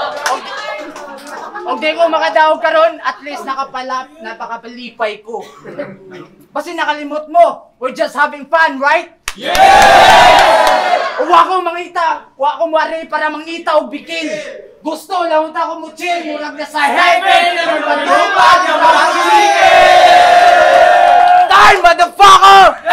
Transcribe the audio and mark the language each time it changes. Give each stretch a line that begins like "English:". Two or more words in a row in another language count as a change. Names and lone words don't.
Cebuano: og, og di ko makadaog karon, at least nakapalap-, napakapalipay ko. Basi nakalimot mo,
English: we're just having fun, right? Yeah!
Cebuano: Wa ko mangita, wa ko moari para mangita og bikin. Gusto lang ta ko mo chill, murag na sa heaven, murag na lupa, murag na Time, motherfucker!